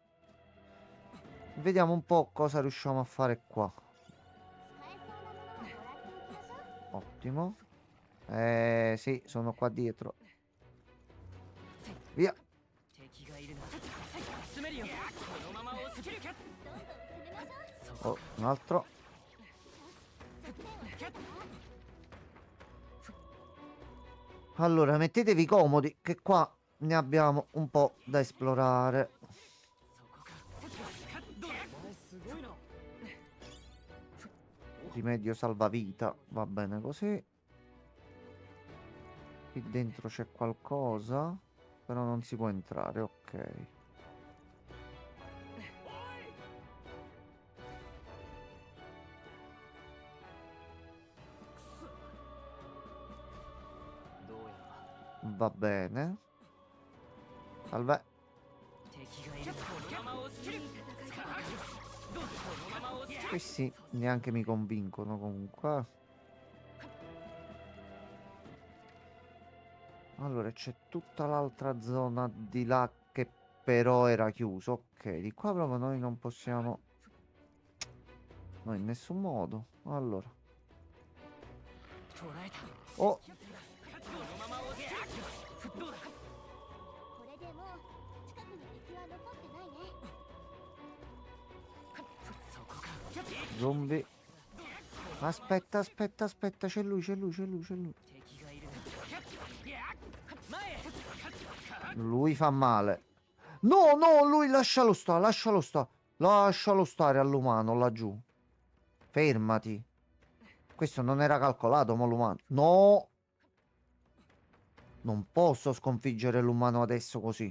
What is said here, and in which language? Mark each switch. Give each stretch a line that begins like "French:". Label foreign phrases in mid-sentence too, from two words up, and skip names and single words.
Italian: Vediamo un po' cosa riusciamo a fare qua.
Japanese: 使えそうなものはもらっておきましょう。
Italian: Ottimo. Sì, sono qua dietro. Via.
Japanese: 敵がいるな詰めるよこのまま押し切るかどんどん進めましょう。
Italian: Oh, un altro.
Japanese: 弱点はどこだ？
Italian: Allora, mettetevi comodi che qua ne abbiamo un po' da esplorare.
Japanese: そこかどうだお前すごいな
Italian: Rimedio salvavita. Va bene così. Qui dentro c'è qualcosa, però non si può entrare, ok. Va bene. Salve.
Japanese: 敵がいるこのまま押し切るこのまま押し切る
Italian: Questi neanche mi convincono comunque. Allora, c'è tutta l'altra zona di là che però era chiuso. Ok, di qua proprio noi non possiamo... No, in nessun modo. Allora.
Japanese: 捉えた
Italian: Oh,
Japanese: このまま押し切るどうだこれでもう近くに敵は残ってないね。そこか
Italian: zombie. Aspetta, aspetta, aspetta. C'è lui, c'è lui, c'è lui, c'è lui.
Japanese: 敵がいる前へ
Italian: Lui fa male. No, no, lui lascialo stare, lascialo stare. Lascialo stare all'umano laggiù. Fermati. Questo non era calcolato, ma l'umano. No! Non posso sconfiggere l'umano adesso così.